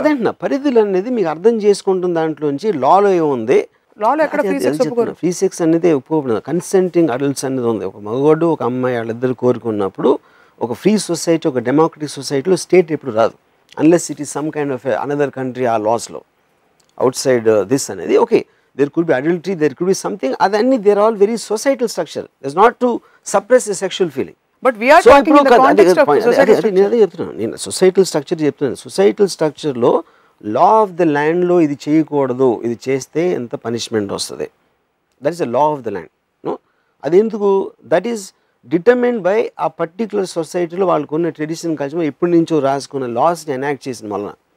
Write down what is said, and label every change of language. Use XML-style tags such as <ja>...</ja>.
<te>అదేంటన్నా పరిధులు అనేది మీకు అర్థం చేసుకుంటున్న దాంట్లోంచి లాలో ఏముంది, లాలో ఎక్కడ ఫ్రీ సెక్స్ ఒప్పుకోరు. ఫ్రీ సెక్స్ అనేది ఒప్పుకోబడదు. కన్సెంటింగ్ అడల్ట్స్ అనేది ఉంది. ఒక మగవాడు ఒక అమ్మాయి వాళ్ళిద్దరు కోరుకున్నప్పుడు ఒక ఫ్రీ సొసైటీ, ఒక డెమోక్రటిక్ సొసైటీలో స్టేట్ ఎప్పుడు రాదు,</te> <en>unless it is some kind of another country or laws law outside this</en> <te>anedi.</te> <en>Okay, there could be adultery, there could be something, adanni they are all very societal structure. It's not to suppress a sexual feeling, but we are so talking in the context of societal structure.</en> <te>నేను societal structure చెప్తున్నాను. Societal structure లో law of the ల్యాండ్లో ఇది చేయకూడదు, ఇది చేస్తే ఎంత punishment వస్తుంది,</te> <en>That is the law of the land.</en> <te>No, అది ఎందుకు,</te> <en>that is determined by</en> <te>ఆ పర్టికులర్ సొసైటీలో వాళ్ళకు ఉన్న ట్రెడిషన్ కల్చర్ ఎప్పటి నుంచో రాసుకున్న లాస్ని ఎనాక్ట్ చేసిన వలన.</te>